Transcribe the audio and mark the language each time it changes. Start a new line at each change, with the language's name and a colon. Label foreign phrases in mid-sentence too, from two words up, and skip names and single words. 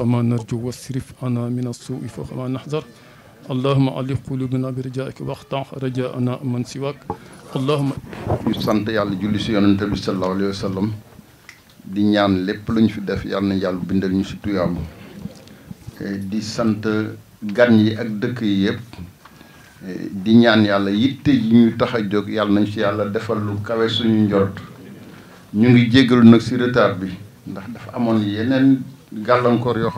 Arabic: ما نرجو واصرف عنا من السوء فوق ما نحذر اللهم ألف قلوبنا برجائك واقطع رجاءنا من سواك اللهم
Wolof: sant yàlla julli si yonente bi
Arabic: صلى الله عليه وسلم
Wolof: di ñaan lépp lu ñu fi def yàlla na yàlla bindal ñu si tuyaabu di sant gan yi ak dëkk yi yëpp di ñaan yàlla yitte yi ñu tax a jóg yàlla nañ si yàlla defal lu kawe suñu njort ñu ngi jéggalu nag si retard bi ndax dafa amoon yeneen gàllankoor yoo